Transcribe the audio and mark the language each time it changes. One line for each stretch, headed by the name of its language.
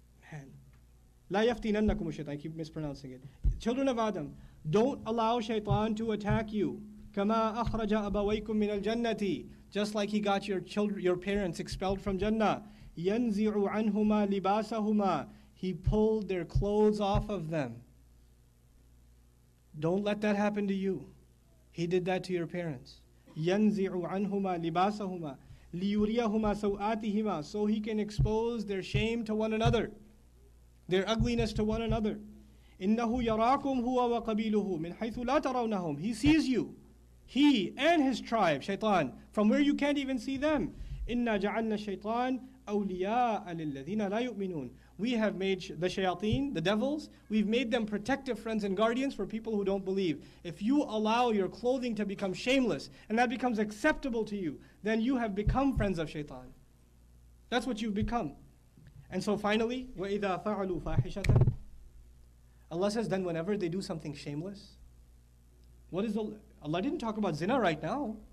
Arabic: Man, لا يفتننكم الشيطان.
English: I keep mispronouncing it. Children of Adam, don't allow shaitan to attack you.
Arabic: كما أخرج أبويكم من الجنة.
English: Just like he got your parents expelled from Jannah.
Arabic: ينزع عنهما لباسهما.
English: He pulled their clothes off of them. Don't let that happen to you. He did that to your parents.
Arabic: ينزع عنهما لباسهما ليريهما سوآتهما.
English: So he can expose their shame to one another, their ugliness to one another.
Arabic: إنه يراكم هو وقبيله من حيث لا ترونهم.
English: He sees you, he and his tribe, shaitan, from where you can't even see them.
Arabic: إنا جعلنا الشيطان أولياء للذين لا يؤمنون.
English: We have made the shayateen, the devils, we've made them protective friends and guardians for people who don't believe. If you allow your clothing to become shameless, and that becomes acceptable to you, then you have become friends of shaitan. That's what you've become. And so finally,
Arabic: وَإِذَا فَعَلُوا فَاحِشَةً.
English: Allah says, then whenever they do something shameless, Allah didn't talk about zina right now.